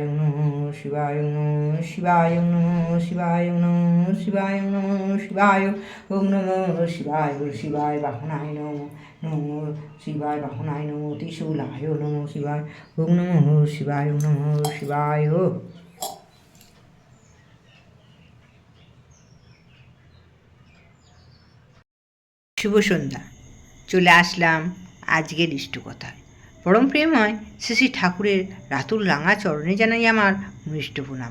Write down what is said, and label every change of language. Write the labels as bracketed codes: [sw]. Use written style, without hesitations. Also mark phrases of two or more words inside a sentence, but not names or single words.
[sa] নমঃ শিবায়। নমঃ শিবায়। নমঃ শিবায়। নমঃ শিবায়। নমঃ শিবায়। ওম নমঃ শিবায়। শিবায় বাহনায় নমঃ। নমঃ শিবায় বাহনায় নমঃ। ত্রিশূলায় নমঃ শিবায়। ওম নমঃ শিবায়। নমঃ শিবায়। [bn] শুভ সন্ধ্যা। চলে আসলাম আজকের ইষ্টকথায়। পরম প্রেমময় শ্রী শ্রী ঠাকুরের রাতুল রাঙা চরণে জানাই আমার মৃষ্ট প্রণাম।